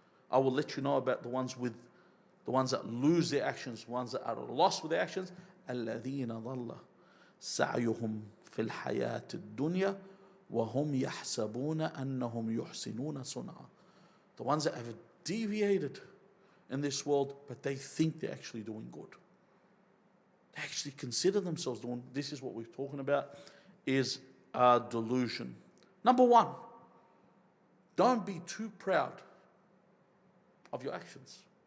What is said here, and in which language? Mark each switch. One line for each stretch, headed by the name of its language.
English: I will let you know about the ones that lose their actions, the ones that are lost with their actions.
Arabic: الذين ضل سعيهم في الحياة الدنيا وهم يحسبون أنهم يحسنون صنعا.
English: The ones that have deviated in this world, but they think they're actually doing good. They actually consider themselves doing. This is what we're talking about, is a delusion. Number one, don't be too proud of your actions.